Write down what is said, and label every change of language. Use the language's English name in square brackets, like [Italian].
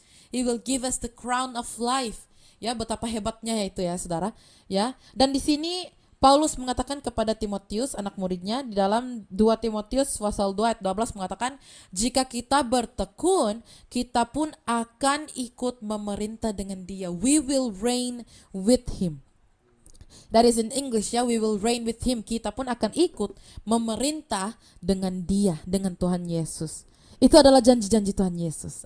[English] He will give us the crown of life. [Indonesian] Ya, betapa hebatnya ya itu ya, saudara. Ya, dan di sini Paulus mengatakan kepada Timotius, anak muridnya, di dalam 2 Timotius pasal 2 ayat 12 mengatakan, jika kita bertekun, kita pun akan ikut memerintah dengan dia. [English] We will reign with him. That is in English ya, we will reign with him. [Indonesian] Kita pun akan ikut memerintah dengan dia, dengan Tuhan Yesus. Itu adalah janji-janji Tuhan Yesus.